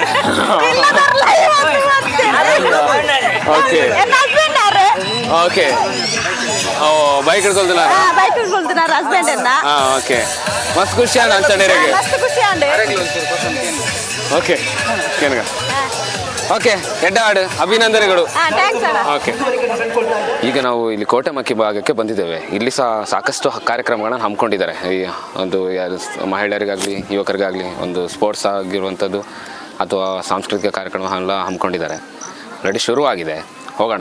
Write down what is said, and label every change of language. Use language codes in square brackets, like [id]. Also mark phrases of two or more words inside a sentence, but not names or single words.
[en] okay okay [kn] ಬೈಕ್ ಹಿಡ್ಕೊಳ್ತಿಲ್ಲ ಬೈಕ್ ಹಿಡ್ಕೊಳ್ತಿನಾರ ಹಸ್ಬೆಂಡ್ ಅನ್ನ. [tcy] ಓಕೆ ಮಸ್ತ್ ಖುಷಿ ಆಂಡ ಅಂಚಡೆಗೆ ಮಸ್ತ್ ಖುಷಿ ಆಂಡೆ. ಓಕೆ ಕೇನಗ ಓಕೆ ಎಡ್ಡ ಹಾಡು ಅಭಿನಂದನೆಗಳು. [kn] ಓಕೆ ಈಗ ನಾವು ಇಲ್ಲಿ ಕೋಟೆಮಕ್ಕಿ ಭಾಗಕ್ಕೆ ಬಂದಿದ್ದೇವೆ. ಇಲ್ಲಿ ಸಹ ಸಾಕಷ್ಟು ಕಾರ್ಯಕ್ರಮಗಳನ್ನು ಹಮ್ಮಿಕೊಂಡಿದ್ದಾರೆ. ಈ ಒಂದು ಮಹಿಳೆಯರಿಗಾಗಲಿ ಯುವಕರಿಗಾಗಲಿ ಒಂದು ಸ್ಪೋರ್ಟ್ಸ್ ಆಗಿರುವಂಥದ್ದು ಅಥವಾ ಸಾಂಸ್ಕೃತಿಕ ಕಾರ್ಯಕ್ರಮ ಎಲ್ಲ ಹಮ್ಮಿಕೊಂಡಿದ್ದಾರೆ. ರೆಡಿ ಶುರುವಾಗಿದೆ. ಹೋಗೋಣ.